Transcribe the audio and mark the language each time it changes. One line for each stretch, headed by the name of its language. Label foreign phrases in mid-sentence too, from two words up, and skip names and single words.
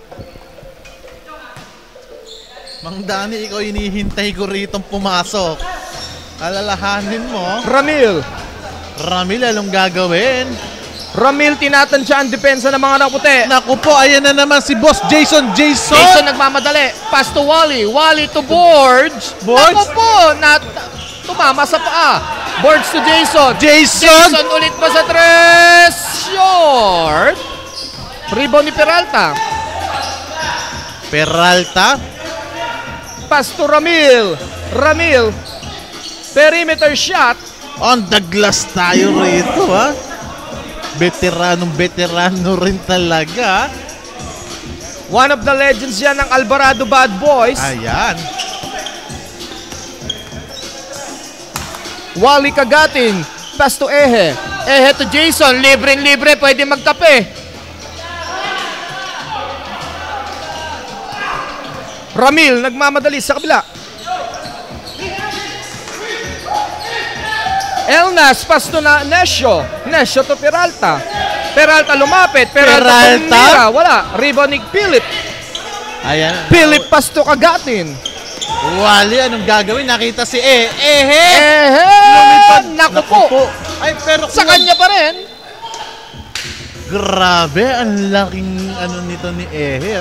Filipino: Mang Dani, ikaw hinihintay ko rito pumasok. Alalahanin mo. Ramil. Ramil, anong gagawin? Ramil tinatansya ang depensa ng mga naputi. Naku po, ayan na naman si Boss Jason. Jason nagmamadali.
English: Pass to Wally. Wally to Boards. Boards?
Filipino: Naku po, tumama sa paa. Boards to Jason. Jason ulit pa sa 3. Short. Rebound ni Peralta. Peralta.
English: Pass to Ramil. Ramil. Perimeter shot. On the glass
Filipino: tayo rito ha. Veterano rin talaga.
English: One of the legends
Filipino: yan ng
English: Alvarado Bad Boys.
Filipino: Ayan. Wally Kagatin.
English: Pass to
Filipino: Ehe. Ehe to Jason. Libre, pwede magtape. Ramil nagmamadali sa kabila.
English: Elnas, pass to na Nescio.
Filipino: Nescio to Peralta. Peralta lumapit. Peralta tumira. Wala. Rebound ni Philip. Ayan.
English: Philip pass to Kagatin.
Filipino: Wally, anong gagawin? Nakita si Ehe. Lumipad. Naku po. Ay, pero Sa kanya pa rin. Grabe, ang laking ano nito ni Ehe.